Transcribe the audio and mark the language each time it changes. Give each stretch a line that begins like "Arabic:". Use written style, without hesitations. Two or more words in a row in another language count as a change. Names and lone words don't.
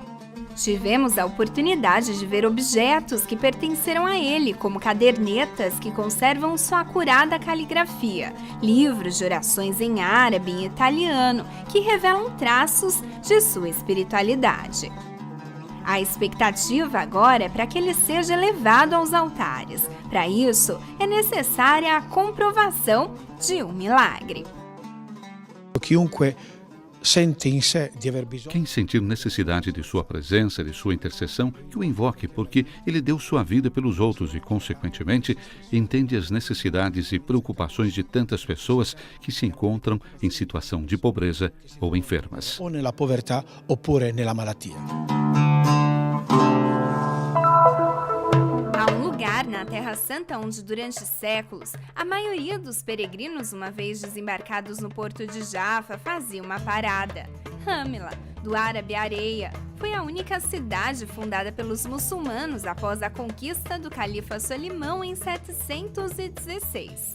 Portuguese: Tivemos a oportunidade de ver objetos que pertenceram a ele, como cadernetas que conservam sua acurada caligrafia, livros de orações em árabe e italiano que revelam traços de sua espiritualidade. A expectativa agora é para que ele seja levado aos altares. Para isso, é necessária a comprovação de um milagre.
Italian: Chiunque sente in sé di aver bisogno.
Portuguese: Quem sentir necessidade de sua presença, de sua intercessão, que o invoque, porque ele deu sua vida pelos outros e, consequentemente, entende as necessidades e preocupações de tantas pessoas que se encontram em situação de pobreza ou enfermas.
Italian: O nella povertà oppure nella malattia.
Portuguese: Há um lugar na Terra Santa onde, durante séculos, a maioria dos peregrinos, uma vez desembarcados no porto de Jaffa, fazia uma parada. Ramla, do árabe areia, foi a única cidade fundada pelos muçulmanos após a conquista do califa Solimão em 716.